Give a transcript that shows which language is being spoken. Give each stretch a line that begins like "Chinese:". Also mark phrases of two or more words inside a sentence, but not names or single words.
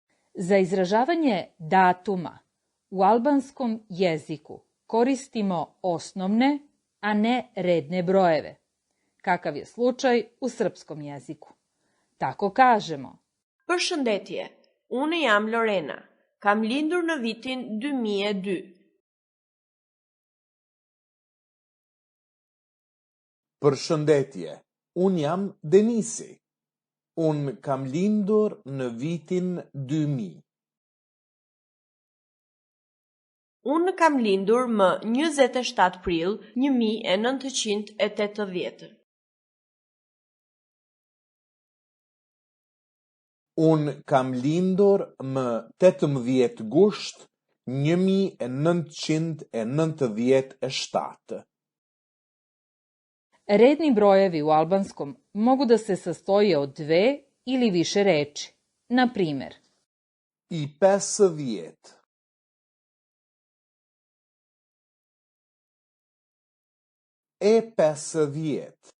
Serbian: Za izražavanje datuma u albanskom jeziku koristimo osnovne, a ne redne brojeve, kakav je slučaj u srpskom jeziku. Tako kažemo:
Albanian: Përshëndetje, unë jam Lorena, kam lindur në vitin 2002. Përshëndetje, unë jam Denisi. Unë kam lindur në vitin 2000. Unë kam lindur më 27 prill 1980. Unë kam lindur më 18 gusht 1997.
Serbian: Redni brojevi u albanskom mogu da se sastoje od dve ili više reči. Na primer,
Albanian: I 50. E 50.